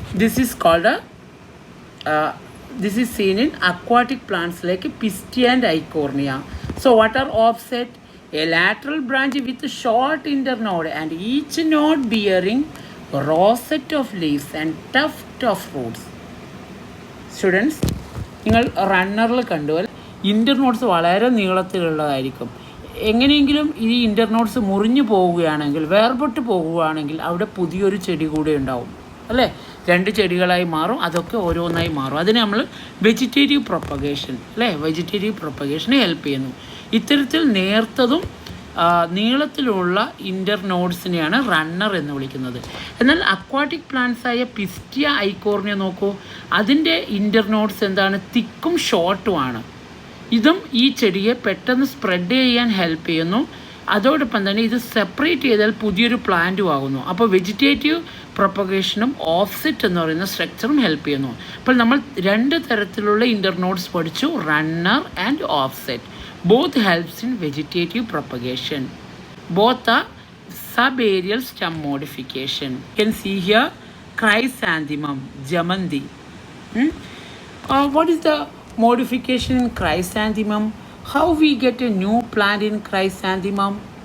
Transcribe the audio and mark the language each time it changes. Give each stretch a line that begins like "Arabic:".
English: This is called a this is seen in aquatic plants like Pistia and Eichhornia. So what are offset? A lateral branch with a short internode and each node bearing rosette of leaves and tuft of roots.
Malayalam: Students, നിങ്ങൾ റണ്ണറിൽ കണ്ടു ഇൻ്റർനോട്ട്സ് വളരെ നീളത്തിലുള്ളതായിരിക്കും. എങ്ങനെയെങ്കിലും ഈ ഇൻ്റർനോട്ട്സ് മുറിഞ്ഞു പോവുകയാണെങ്കിൽ, വേർപെട്ട് പോകുകയാണെങ്കിൽ അവിടെ പുതിയൊരു ചെടി കൂടെ ഉണ്ടാവും അല്ലേ. 2 ചെടികളായി മാറും, അതൊക്കെ ഓരോന്നായി മാറും. അതിന് നമ്മൾ വെജിറ്റേറ്റീവ് പ്രൊപ്പഗേഷൻ അല്ലേ, വെജിറ്റേറ്റീവ് പ്രൊപ്പഗേഷന് ഹെൽപ്പ് ചെയ്യുന്നു. ഇത്തരത്തിൽ നേർത്തതും നീളത്തിലുള്ള ഇൻ്റർനോഡ്സിനെയാണ് റണ്ണർ എന്ന് വിളിക്കുന്നത്. എന്നാൽ അക്വാട്ടിക് പ്ലാന്റ്സായ പിസ്റ്റിയ ഐക്കോർണിയ നോക്കൂ, അതിൻ്റെ ഇൻ്റർനോഡ്സ് എന്താണ്, തിക്കും ഷോർട്ടുമാണ്. ഇതും ഈ ചെടിയെ പെട്ടെന്ന് സ്പ്രെഡ് ചെയ്യാൻ ഹെൽപ്പ് ചെയ്യുന്നു. അതോടൊപ്പം തന്നെ ഇത് സെപ്പറേറ്റ് ചെയ്താൽ പുതിയൊരു പ്ലാന്റും ആകുന്നു. അപ്പോൾ വെജിറ്റേറ്റീവ് പ്രൊപ്പഗേഷനും ഓഫ്സെറ്റ് എന്ന് പറയുന്ന സ്ട്രക്ചറും ഹെൽപ്പ് ചെയ്യുന്നു. അപ്പോൾ നമ്മൾ 2 തരത്തിലുള്ള ഇൻ്റർനോഡ്സ് പഠിച്ചു, runner and offset.
English: Both helps in vegetative propagation. Both are subaerial stem modification. You can see here chrysanthemum, Jamanthi. What is the modification in chrysanthemum? How we get a new plant in chrysanthemum?